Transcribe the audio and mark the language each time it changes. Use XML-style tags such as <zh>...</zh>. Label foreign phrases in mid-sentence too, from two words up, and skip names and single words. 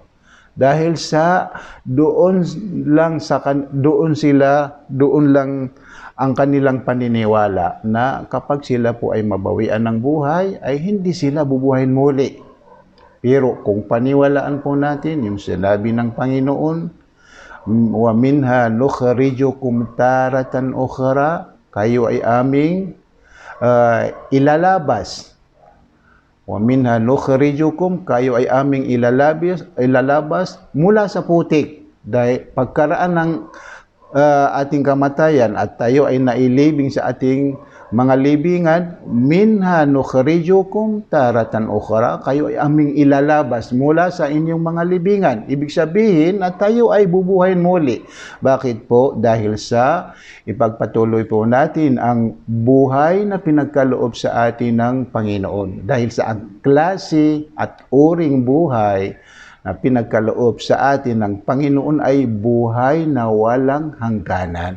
<tl>Dahil sa doon lang ang kanilang paniniwala na kapag sila po ay mabawian ng buhay, ay hindi sila bubuhayin muli. Pero kung paniwalaan po natin yung sinabi ng Panginoon,</tl> <ar>ومنها نخرجكم تارة أخرى,</ar> <tl>kayo ay aming ilalabas.</tl> <ar>ومنها نخرجكم,</ar> <tl>kayo ay aming ilalabas mula sa putik. Dahil pagkaraan ng ating kamatayan at tayo ay nailibing sa ating mga libingan,</tl> <ar>منها نخرجكم تارة أخرى,</ar> <tl>kayo ay aming ilalabas mula sa inyong mga libingan. Ibig sabihin na tayo ay bubuhayin muli. Bakit po? Dahil sa ipagpatuloy po natin ang buhay na pinagkaloob sa atin ng Panginoon. Dahil sa ang klase at uring buhay na pinagkaloob sa atin ng Panginoon ay buhay na walang hangganan.</tl>